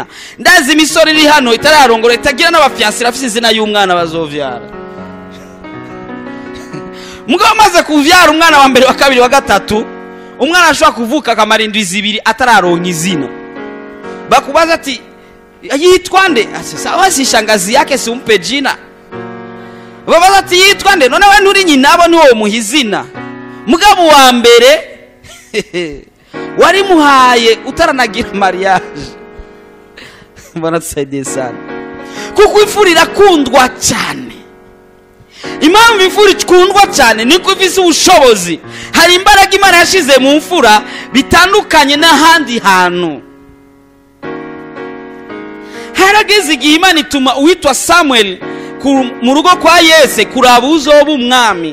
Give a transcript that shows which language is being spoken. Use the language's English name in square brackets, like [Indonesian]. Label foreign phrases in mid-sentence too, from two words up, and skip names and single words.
[Rundi] Ndazi imisore iri hano itararongora itagira n'abafiancé afise izina y'umwana bazovyara. Mugabo maze kuvyara umwana wa mbere, wa kabiri, wa gatatu, umwana ashobora kuvuka akamara indwi 2 atararonka izina. Bakubaza ati yitwa nde? [Swahili] Sawa, si shangazi yake si umpe jina. [Rundi] Babaza ati yitwa nde? None we nturi nyina abo niwo muhizina. Mugabo wa mbere wari muhaye utaranagira mariage. [Swahili] Bwana tusaidie sana. [Rundi] Kuko imfura irakundwa cyane. Impamvu imfura ikundwa cyane niko ifise ubushobozi. Hari imbaraga Imana yashize mu mfura bitandukanye n'ahandi hantu. Harageze igihe Imana ituma uwitwa Samuel mu rugo kwa Yese kuraba uzoba umwami.